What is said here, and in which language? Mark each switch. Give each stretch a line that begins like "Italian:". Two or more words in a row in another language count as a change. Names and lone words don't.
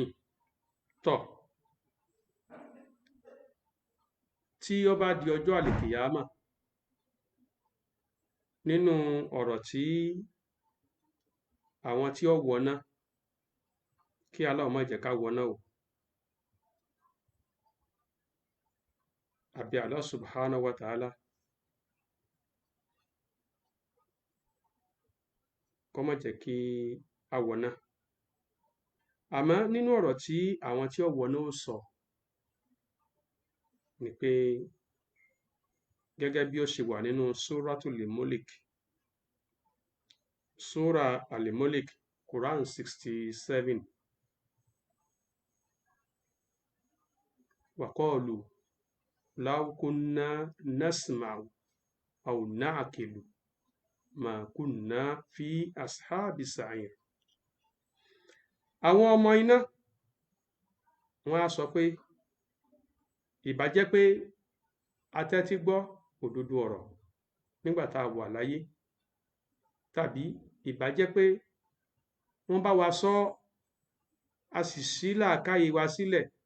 Yoruba: Tọ́, tí ó bá di ọjọ́ àlìkìyámà, nínú ọ̀rọ̀ tí àwọn tí ó wọná, kí Allah má jẹ́ ká wọná o, àbí Allah
Arabic: سبحانه وتعالى
Yoruba: kó má jẹ́ kí a wọná. Àmọ́ nínú ọ̀rọ̀ tí àwọn tí ó wọná ó sọ ni pé, gẹ́gẹ́ bí ó ṣe wà nínú Suratul Mulk, Sura Al-Mulk, Quran 67.
Arabic: وقالوا لو كنا نسمع أو نعقل ما كنا في أصحاب السعير.
Yoruba: Àwọn ọmọ iná wọ́n á sọ pé, ìbá jẹ́ pé a tẹ́tí gbọ́ òdodo ọ̀rọ̀ nígbà tá a wà láyé, tàbí ìbá jẹ́ pé wọ́n bá wa sọ a sì ṣí làákàyè wa sílẹ̀,